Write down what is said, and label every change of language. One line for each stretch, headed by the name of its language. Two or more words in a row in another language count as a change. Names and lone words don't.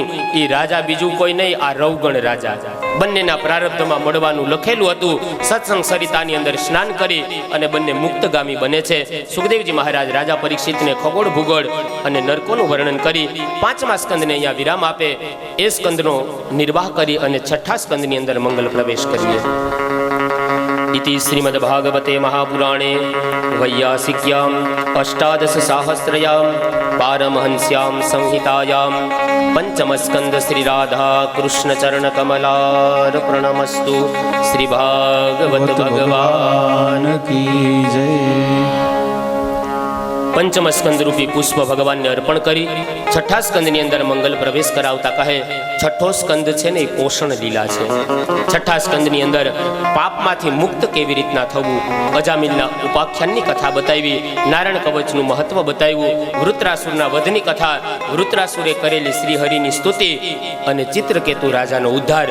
Gujarati: એ રાજા બીજું કોઈ નહીં, આ રવગણ રાજા. બંનેના પ્રારબ્ધમાં મળવાનું લખેલું હતું. સત્સંગ સરિતાની અંદર સ્નાન કરી અને બંને મુક્તગામી બને છે. સુખદેવજી મહારાજ રાજા પરીક્ષિતને ખગોળ ભૂગોળ અને નરકોનું વર્ણન કરી 5મા સ્કંદને અહીંયા વિરામ આપે. એ સ્કંદનો નિર્વાહ કરી અને 6ઠા સ્કંદની અંદર મંગલ પ્રવેશ કરીએ.
Sanskrit: इति श्रीमद्भागवते महापुराणे वैयासिक्याम् अष्टादशसाहस्रयां पारमहंस्यां संहितायां पंचमस्कंद श्री राधा कृष्ण चरण कमलार्पणमस्तु.
Hindi: श्री भागवत भगवान की जय.
Gujarati: પંચમ સ્કંદ રૂપી પુષ્પ ભગવાન ને અર્પણ કરી 6ઠા સ્કંદ ની અંદર મંગલ પ્રવેશ કરાવતા કહે, 6ઠો સ્કંદ છે ને એ પોષણ લીલા છે. 6ઠા સ્કંદ ની અંદર પાપમાંથી મુક્ત કેવી રીતના થવું, અજામિલના ઉપાખ્યાનની કથા બતાવી, નારાયણ કવચનું મહત્વ બતાવ્યું, વૃત્રાસુરના વધની કથા, વૃત્રાસુરે કરેલી શ્રી હરિની સ્તુતિ અને ચિત્રકેતુ રાજાનો ઉદ્ધાર.